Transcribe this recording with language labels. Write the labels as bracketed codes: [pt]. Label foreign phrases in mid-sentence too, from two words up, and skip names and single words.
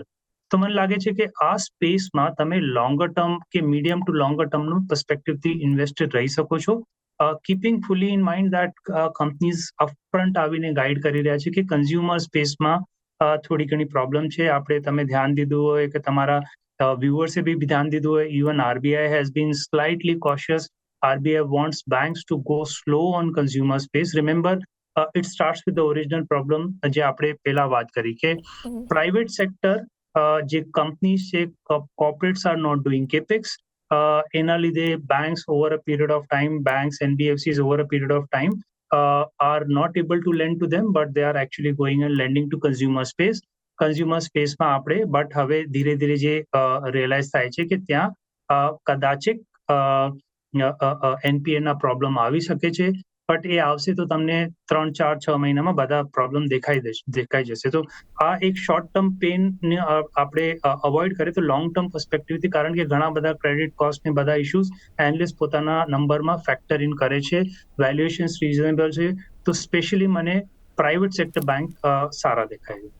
[gu] તો મને લાગે છે કે આ સ્પેસમાં તમે [en] longer term [gu] કે [en] medium to longer [gu] ટર્મનું પર્સપેક્ટિવથી ઇન્વેસ્ટેડ રહી શકો છો, [en] keeping fully in mind that companies upfront [gu] આવીને ગાઈડ કરી રહ્યા છે કે કન્ઝ્યુમર સ્પેસમાં થોડી ઘણી પ્રોબ્લેમ છે. આપણે તમે ધ્યાન દીધું હોય કે તમારા વ્યુઅર્સે બી ધ્યાન દીધું હોય, [en] even RBI has been slightly cautious. RBI wants banks to go slow on consumer space. Remember, it starts with the original problem [gu] જે આપણે પહેલા વાત કરી કે [en] private sector, જે કંપનીઝ છે, corporates are not doing capex. [gu] એના લીધે [en] banks over a period of time, banks NBFCs over a period of time are not able to lend to them, but they are actually going and lending to consumer space. [gu] કન્ઝ્યુમર સ્પેસમાં આપણે, બટ હવે ધીરે ધીરે જે રિયલાઇઝ થાય છે કે ત્યાં કદાચિત એનપીએના પ્રોબ્લેમ આવી શકે છે, બટ એ આવશે તો તમને 3, 4, 6 મહિનામાં બધા પ્રોબ્લેમ દેખાઈ જશે. તો આ એક [en] short term [gu] પેનને આપણે અવોઇડ કરીએ તો [en] long term [gu] પર્સપેક્ટિવથી, કારણ કે ઘણા બધા [en] credit cost [gu] ને બધા [en] issues analyst [gu] પોતાના નંબરમાં [en] factor in [gu] કરે છે, [en] valuations reasonable [gu] છે, તો સ્પેશિયલી મને [en] private sector bank [gu] સારા દેખાય છે.